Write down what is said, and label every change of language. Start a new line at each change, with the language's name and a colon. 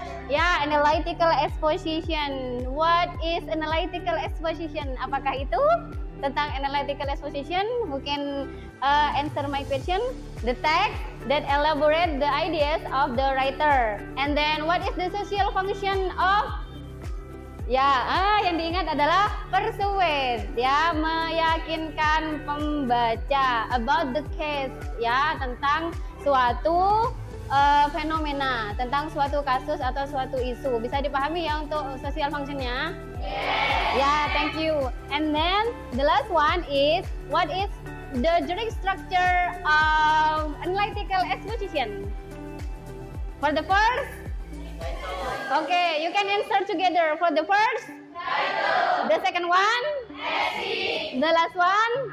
English: Ya, analytical exposition. What is analytical exposition?
Indonesian: Apakah itu tentang analytical exposition?
English: Who can answer my question? The text that elaborate the ideas of the writer. And then what is the social function of?
Indonesian: Ya, yang diingat adalah persuade, ya, meyakinkan pembaca
English: about the case,
Indonesian: ya, tentang suatu fenomena, tentang suatu kasus atau suatu isu. Bisa dipahami ya untuk social functionnya?
English: Ya, thank you. And then the last one is, what is the direct structure of analytical exposition? For the first? Okay, you can answer together. For the first? The second one? The last one?